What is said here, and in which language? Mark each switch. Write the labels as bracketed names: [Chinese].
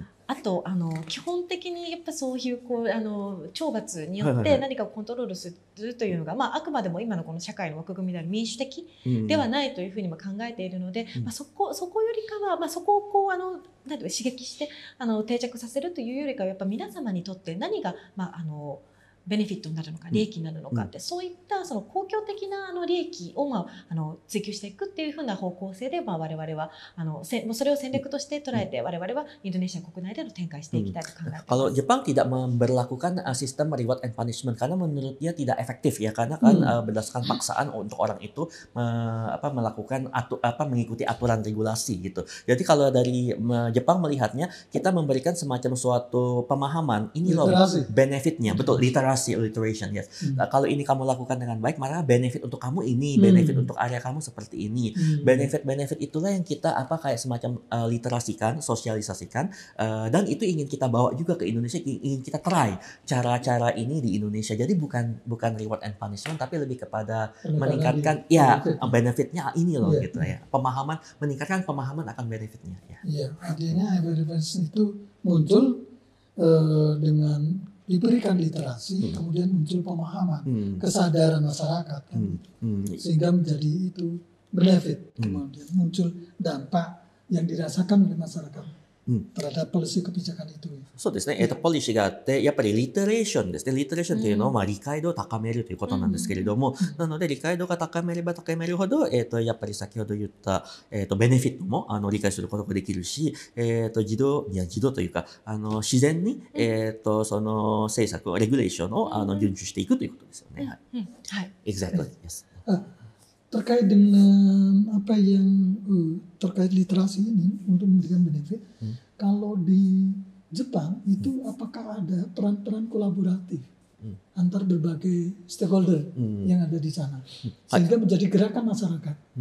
[Japanese] あと基本的にやっぱそういう懲罰によって何かをコントロールするというのが、あくまでも今のこの社会の枠組みである民主的ではないというふうにも考えているので、そこよりかは、そこをなんていうか刺激して定着させるというよりかは、やっぱ皆様にとって何がベネフィットになるのか利益になるのかって、そういったその公共的な利益を追求していくっていうふうな方向性で、我々はそれを戦略として捉えて、我々はインドネシア国内での展開していきたいと考えています。 [Indonesian] Kalau Jepang tidak memberlakukan sistem reward and punishment karena menurut dia tidak efektif ya, karena kan berdasarkan paksaan untuk orang itu melakukan mengikuti aturan regulasi gitu. Jadi kalau dari Jepang melihatnya, kita memberikan semacam suatu pemahaman ini loh benefitnya, betul, alliteration, yes. Kalau ini kamu lakukan dengan baik, maka benefit untuk kamu ini, benefit untuk area kamu seperti ini. Benefit itulah yang kita kayak semacam literasikan, sosialisasikan, dan itu ingin kita bawa juga ke Indonesia, ingin kita try cara-cara ini di Indonesia. Jadi bukan reward and punishment, tapi lebih kepada meningkatkan benefitnya ini loh gitu ya. Meningkatkan pemahaman akan benefitnya. Iya, artinya awareness itu muncul dengan diberikan literasi, kemudian muncul pemahaman, kesadaran masyarakat, sehingga menjadi itu benefit, kemudian muncul dampak yang dirasakan oleh masyarakat terhadap policy kebijakan itu. [Japanese] そうですね。ポリシーがあって、やっぱりリテレーションですね。リテレーションというのは、まあ、理解度を高めるということなんですけれども、なので、理解度が高めれば高めるほど、やっぱり先ほど言った、ベネフィットも、理解することができるし、自動というか、自然に、その政策、レギュレーションを、遵守していくということですよね。はい。 [English] Exactly. Yes. [Indonesian] Terkait dengan apa yang terkait literasi ini untuk memberikan benefit, kalau di Jepang itu apakah ada peran-peran kolaboratif antar berbagai stakeholder yang ada di sana sehingga menjadi gerakan masyarakat?